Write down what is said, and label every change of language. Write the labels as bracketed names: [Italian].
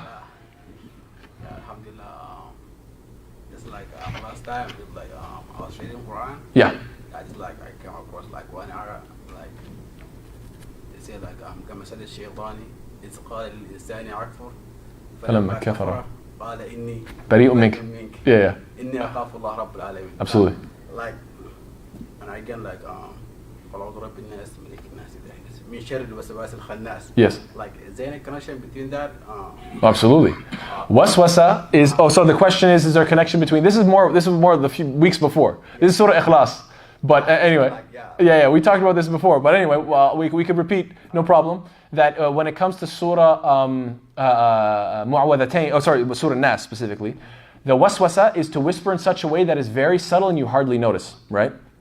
[English] Yeah, alhamdulillah. Just like last time, it, like I was reading Quran. Yeah. I just like I came across like one ayah, like they say like [Arabic] كمثل الشيطان إذ قال للإنسان أكفر فلما كفر قال إني بريء منك. [English] Yeah. [Arabic] إني أخاف الله رب العالمين. [English] Absolutely. Like, and again like [Arabic] قل أعوذ برب الناس ملك الناس إله الناس من شر الوسواس الخناس. [English] Yes. Like, is there any connection between that? Absolutely. Waswasa is, so the question is there a connection between, this is more the few weeks before. This is Surah Ikhlas. But anyway, yeah, we talked about this before. But anyway, we could repeat, no problem, that when it comes to Surah Mu'awwadhatayn, Surah Nas specifically, the waswasa is to whisper in such a way that is very subtle and you hardly notice, right?